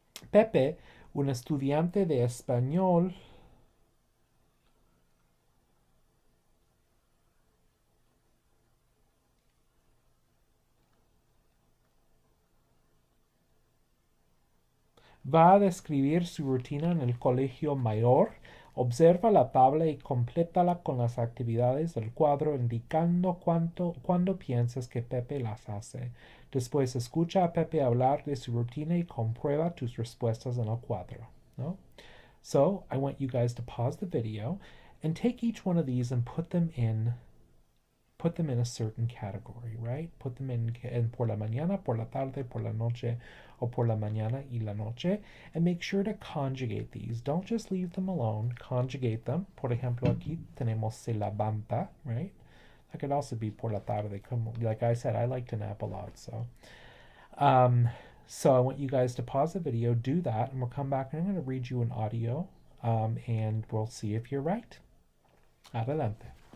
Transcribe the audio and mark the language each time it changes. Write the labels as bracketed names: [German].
[Spanish] Pepe, un estudiante de español, va a describir su rutina en el colegio mayor. Observa la tabla y complétala con las actividades del cuadro, indicando cuándo piensas que Pepe las hace. Después escucha a Pepe hablar de su rutina y comprueba tus respuestas en el cuadro, ¿no? [English] So I want you guys to pause the video and take each one of these and put them in a certain category, right? Put them in [Spanish] por la mañana, por la tarde, por la noche, [English] o por la mañana y la noche, and make sure to conjugate these. Don't just leave them alone. Conjugate them. [Spanish] Por ejemplo, aquí tenemos se levanta, [English] right? That could also be [Spanish] por la tarde. [English] Like I said, I like to nap a lot, so. So I want you guys to pause the video, do that, and we'll come back and I'm going to read you an audio, and we'll see if you're right. Adelante.